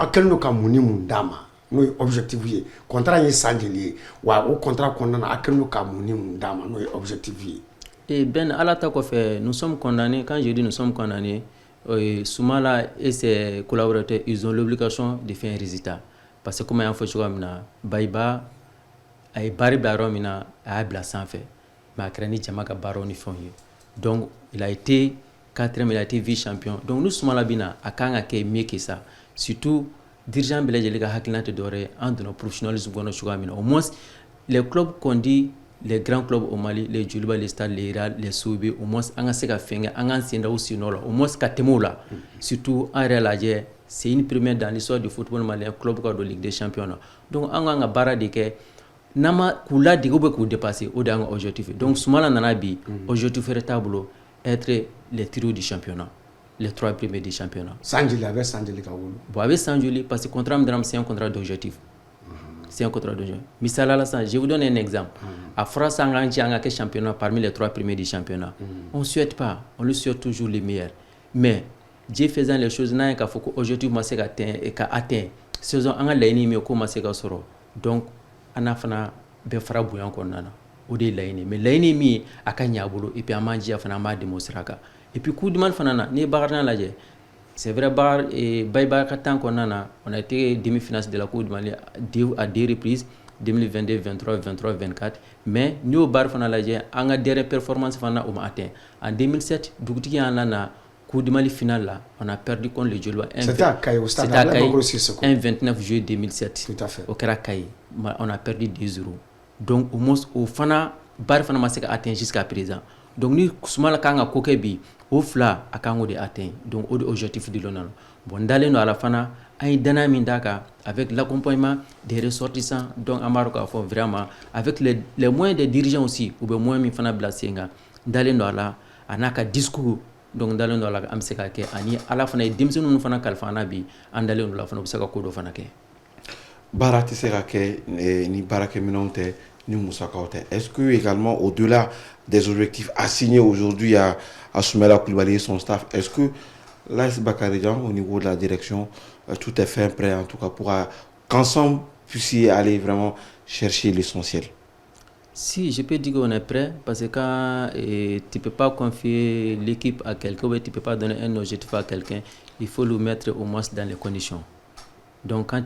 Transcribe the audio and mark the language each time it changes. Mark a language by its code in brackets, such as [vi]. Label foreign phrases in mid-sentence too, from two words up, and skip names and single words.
[bm] a kɛlen don ka mun ni mun d'a ma n'o ye objectif ye contrat ye san joli ye wa o contrat kɔnɔna na a kɛlen don ka mun ni mun d'a ma n'o ye objectif ye Ben ala ta kɔfɛ [fr] nous sommes condamnés quand je dis nous sommes condamnés Soumaïla et ses collaborateurs ils ont l'obligation de faire un résultat parce que comme [bm] an y'a fɔ cogoya min na Bayiba a ye baara bila yɔrɔ min na a y'a bila sanfɛ mais a kɛra ni jama ka baaraw ni fɛnw ye donc [fr] il a été 4e il a été vice champion [bm] donc ni Soumaïla bɛ na a kan ka kɛ [fr] mieux que ça [bm] surtout dirigeant bɛɛ lajɛlen ka hakilina tɛ dɔwɛrɛ ye an donna professionnalisme kɔnɔ cogoya min na [fr] au moins les clubs qu'on dit les grands clubs au Mali les Djoliba les Stades les Real les Sobe au moins [bm] an ka se ka fɛn kɛ an k'an sen da o sennɔ la [fr] au moins [bm] ka tɛmɛ o la surtout an yɛrɛ lajɛ [fr] c'est une première dans l'histoire du football malien [bm] club ka don Ligue des champions na donc an k'an ka baara de kɛ n'an ma k'u ladege [fr] ou bien [bm] k'u dépasser o de y'an ka objectif donc Soumaïla nana bi objectif wɛrɛ t'a bolo [fr] être les trios du championnat les 3 premiers du championnat. [bm] Sanjili a bɛ Sanjili ka wolo. Bon a bɛ Sanjili [fr] parce que [bm] contrat min dira [fr] c'est un contrat d'objectif. C'est un contrat d'objectif. [bm] Misala la san, [fr] je vous donne un exemple. [bm] A fɔra san k'an cɛ an ka kɛ championnat [fr] parmi les 3 premiers du championnat. On souhaite pas, on lui souhaite toujours les meilleurs. Mais Dieu faisant les choses [bm] n'a k'a fɔ ko objectif ma se ka atteint saison an ka laɲini min ko ma se ka sɔrɔ donc an n'a fana bɛɛ fara bonya kɔnɔna na o de ye laɲini mais laɲini min a ka ɲɛ a bolo [fr] et puis [bm] an b'an jija fana an b'a dɛmɛ o sira kan. [fr] Et puis coup du mal [bm] fana na ni Bakarijan lajɛ [fr] c'est vrai [bm] Bayiba ka temps kɔnɔna na [fr] on a été demi-finaliste de la Coupe du Mali à 2 reprises [bm] 2022 23 23 24 mais ni o baara fana lajɛ an ka [fr] dernière performance [bm] fana o ma atteint en 2007 dugutigi y'an na Coupe du Mali finale là [fr] on a perdu contre le Djoliba c'était à Kayi au stade Abdoulaye Sissoko 29 juillet 2007 tout à fait [bm] au kɛra Kayi [fr] on a perdu [bm] 2-0 donc au moins o fana baara fana ma se ka atteint [fr] jusqu'à présent [bm] donc ni Soumaïla kan ka ko kɛ bi o fila a kan k'o de atteint donc o de objectif [fr] de l'honneur [bm] bon dalen don a la fana an ye danaya min d'a kan [fr] avec l'accompagnement des ressortissants [bm] donc an b'a dɔn k'a fɔ [fr] vraiment avec les moyens des dirigeants aussi [bm] u bɛ moyens min fana bila sen kan dalen don a la a n'a ka discours donc dalen don a la an bɛ se ka kɛ ani ala fana ye denmisɛnnin ninnu fana kalifa an na bi an dalen don a la fana u bɛ se ka ko dɔ fana kɛ. Baara tɛ se ka kɛ ni baarakɛminɛnw tɛ ni musakaw tɛ [fr] est-ce que également au-delà des objectifs assignés aujourd'hui à Soumaïla Koulibaly et son staff, est-ce que l'AS Bakarijan au niveau de la direction tout est fait prêt en tout cas pour qu'ensemble puissiez aller vraiment chercher l'essentiel? Si, je peux dire qu'on est prêt parce que quand tu ne peux pas confier l'équipe à quelqu'un, tu ne peux pas donner un objectif à quelqu'un, il faut le mettre au moins dans les conditions.